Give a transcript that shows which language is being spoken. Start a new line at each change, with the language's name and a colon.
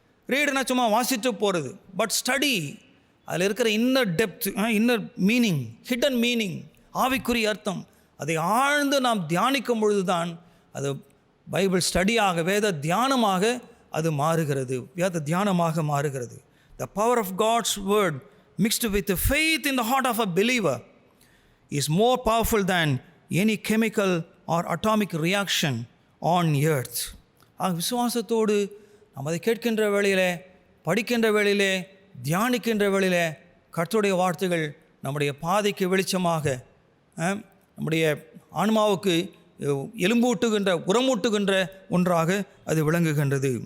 Tamil: ரீடுனா சும்மா வாசித்து போகிறது,
English: but study
Tamil: அதில் இருக்கிற
English: inner depth, inner meaning, hidden meaning,
Tamil: ஆவிக்குரிய அர்த்தம், அதை ஆழ்ந்து நாம் தியானிக்கும் பொழுது தான் அது பைபிள் ஸ்டடியாக, வேத தியானமாக அது மாறுகிறது, வேத தியானமாக மாறுகிறது.
English: The power of God's word mixed with the faith in the heart of a believer is more powerful than any chemical or atomic reaction on earth.
Tamil: விசுவாசத்தோடு நாம் அதை கேட்கின்ற வேளையிலே, படிக்கின்ற வேளையிலே, தியானிக்கின்ற வேளையிலே கர்த்தருடைய வார்த்தைகள் நம்முடைய பாதைக்கு வெளிச்சமாக, நம்முடைய ஆன்மாவுக்கு எலும்பூட்டுகின்ற, உரமூட்டுகின்ற ஒன்றாக அது விளங்குகின்றது.